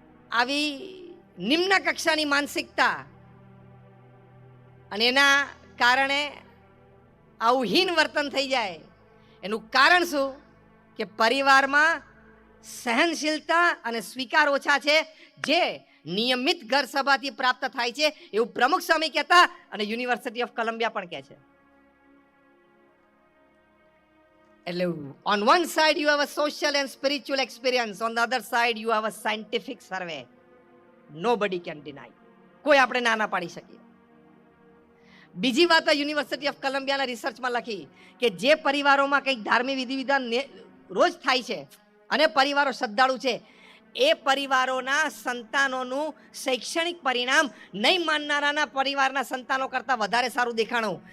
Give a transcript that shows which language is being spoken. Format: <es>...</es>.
<gu>આવી નિમ્ન કક્ષાની માનસિકતા અને એના કારણે આવું હીન વર્તન થઈ જાય, એનું કારણ શું કે પરિવારમાં સહનશીલતા અને સ્વીકાર ઓછા છે, જે નિયમિત ઘર સભાથી પ્રાપ્ત થાય છે, એવું પ્રમુખ સ્વામી કહેતા અને યુનિવર્સિટી ઓફ કોલંબિયા પણ કહે છે.</gu> <en>એટલે on one side you have a social and spiritual experience, on the other side you have a scientific survey. Nobody can deny.</en> <gu>કોઈ આપણે ના પાડી શકીએ. બીજી વાત યુનિવર્સિટી ઓફ કોલંબિયાના રિસર્ચમાં લખી કે જે પરિવારોમાં કંઈક ધાર્મિક વિધિ વિધાન રોજ થાય છે અને પરિવારો શ્રદ્ધાળુ છે, એ પરિવારોના સંતાનોનું શૈક્ષણિક પરિણામ નહીં માનનારાના પરિવારના સંતાનો કરતાં વધારે સારું દેખાણું.</gu>